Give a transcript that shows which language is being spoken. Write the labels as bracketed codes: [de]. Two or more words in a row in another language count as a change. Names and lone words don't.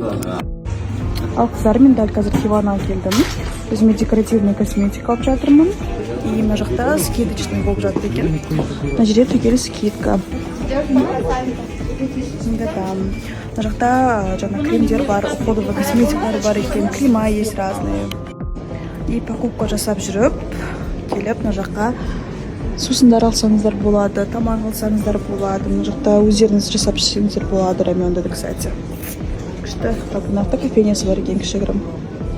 [kk] Ал қыздар, мен дәл қазір Хиванаға келдім. Өзіме [ru] декоративный косметика [kk] алып жатырмын. И мына жақта скидочный болып жатыр екен. Мына жерде түгел скидка. Мына жақта жаңа кремдер бар, уходовый косметикалар бар екен, [ru] крема есть разные. И покупка [kk] жасап жүріп, келіп мына жаққа сусындар алсаңыздар болады, тамақ алсаңыздар болады. Мына жақта өздеріңіз жасап жесеңіздер болады, раменді, кстати. Күшті, нақты кофейнясы бар екен, кішігірім.